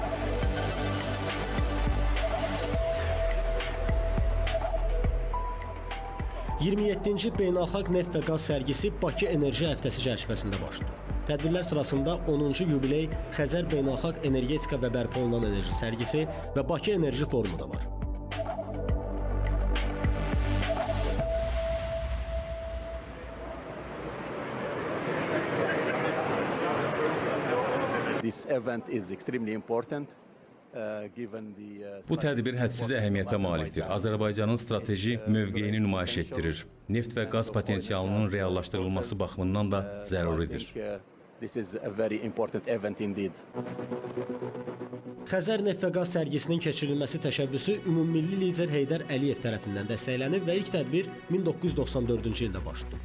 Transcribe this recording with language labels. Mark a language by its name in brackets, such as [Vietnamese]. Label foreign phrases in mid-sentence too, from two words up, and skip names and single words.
[Azerbaijani] «27-ci Beynəlxalq neft və qaz sərgisi Bakı Enerji Həftəsi çərçivəsində başlayır. Tədbirlər sırasında 10-cu yubiley Xəzər Beynəlxalq Energetika və Bərpa olunan enerji sərgisi və Bakı Enerji Forumu da var. [English] This event is extremely important. [Azerbaijani] Bu tədbir hədsiz əhəmiyyətə malikdir. Azərbaycanın strateji mövqeyini nümayiş etdirir. Neft və qaz potensialının reallaşdırılması baxımından da zəruridir. Xəzər neft və qaz sərgisinin keçirilməsi təşəbbüsü ümummilli lider Heydər Əliyev tərəfindən dəstəklənib və ilk tədbir 1994-cü ildə başlayıb.